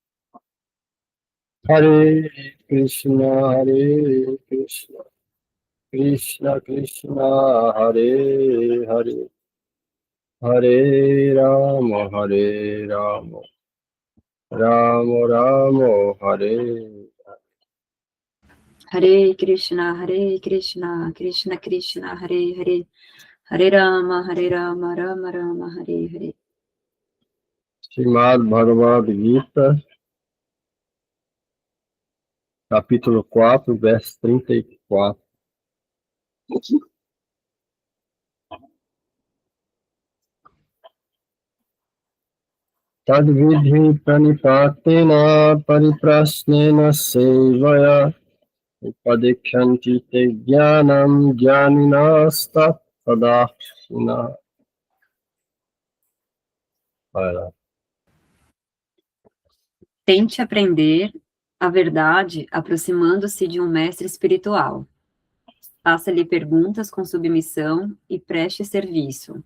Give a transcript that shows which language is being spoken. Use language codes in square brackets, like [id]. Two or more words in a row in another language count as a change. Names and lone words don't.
[sa] हरे कृष्ण, कृष्ण कृष्ण, हरे हरे, हरे राम, राम राम, हरे. हरे कृष्ण, कृष्ण कृष्ण, हरे हरे, हरे राम, राम राम, हरे हरे. [pt] Srimad Bhagavad Gita, capítulo 4, verso 34. [sa] तद्विद्धि प्रणिपातेन परिप्रश्नेन सेवया उपदेक्ष्यन्ति ते ज्ञानं ज्ञानिनस्तत्त्वदर्शिनः. [pt] Tente aprender a verdade aproximando-se de um mestre espiritual. Faça-lhe perguntas com submissão e preste serviço.